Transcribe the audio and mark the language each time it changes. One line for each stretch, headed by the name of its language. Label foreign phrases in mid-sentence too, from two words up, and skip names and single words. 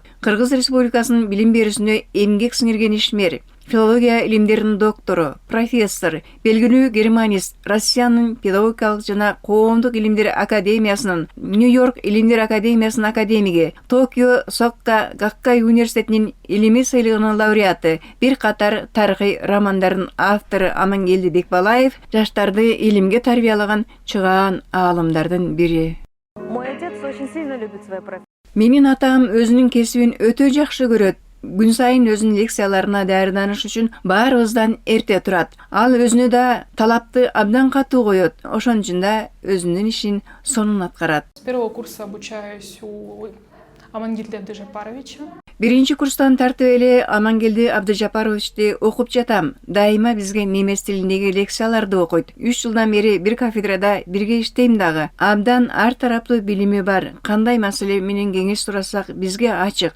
Kyrgyz: Кыргыз Республикасынын билим берүүсүнө эмгек сиңирген ишмер, филология илимдеринин доктору, профессор, белгилүү германист, Россиянын педагогикалык жана коомдук илимдер академиясынын, Нью-Йорк илимдер академиясынын академиги, Токио Сокка Гаккай университетинин илимий сыйлыгынын лауреаты, бир катар тарыхый романдардын автору Амангелди Бекбалаев жаштарды илимге тарбиялаган чыгаан аалымдардын бири.
Russian: Мой отец очень сильно любит свою профессию.
Kyrgyz: Менин атам өзүнүн кесибин өтө жакшы көрөт. Күн сайын өзүнүн лекцияларына даярданыш үчүн баарыбыздан эрте турат. Ал өзүнө да талапты абдан катуу коет. Ошон үчүн да өзүнүн ишин сонун аткарат.
Russian: С первого курса обучаюсь у Амангелди Абдыжапаровича.
Kyrgyz: Биринчи курстан тартып эле Амангелди Абдыжапаровичти окуп жатам. Дайыма бизге немис тилиндеги лекцияларды окуйт. 3 жылдан бери бир кафедрада бирге иштейм дагы. Абдан ар тараптуу билими бар. Кандай маселе менен кеңеш сурасак бизге ачык.